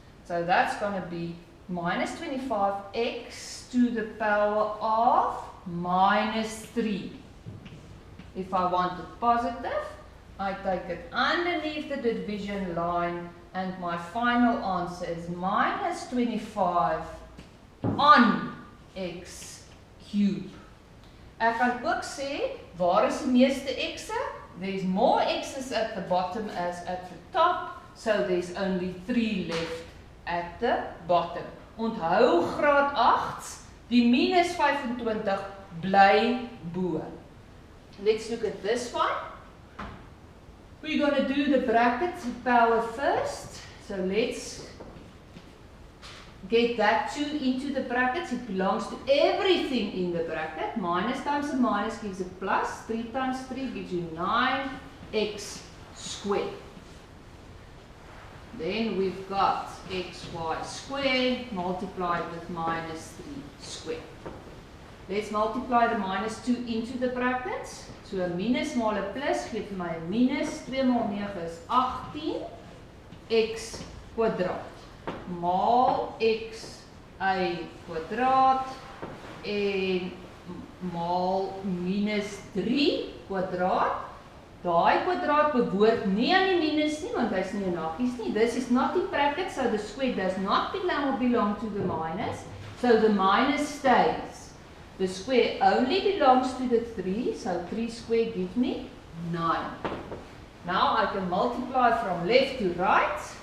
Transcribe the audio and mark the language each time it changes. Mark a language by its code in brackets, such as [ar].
[en] So that's going to be minus 25x to the power of minus 3. If I want it positive, I take it underneath the division line, and my final answer is minus 25 on x cube. [af] Ek kan ook sê, waar is die meeste x'e? [en] There's more x's at the bottom as at the top, so there's only 3 left at the bottom. [af] Onthou graad 8, die minus 25 bly bo. [en] Let's look at this one. We're going to do the bracket power first. So let's get that 2 into the brackets. It belongs to everything in the bracket. Minus times a minus gives a plus. 3 times 3 gives you 9x squared. Then we've got xy squared multiplied with minus 3 squared. Let's multiply the minus 2 into the brackets. [af] So 'n minus maal 'n plus gee vir my 'n minus. 2 maal 9 is 18 x kwadraat. Maal x y kwadraat en maal minus 3 kwadraat. Daai kwadraat behoort nie aan die minus nie, want hy's nie in hakkies nie. [en] This is not the bracket, so the square does not belong to the minus. So the minus stays. The square only belongs to the 3, so 3 squared gives me 9. Now I can multiply from left to right.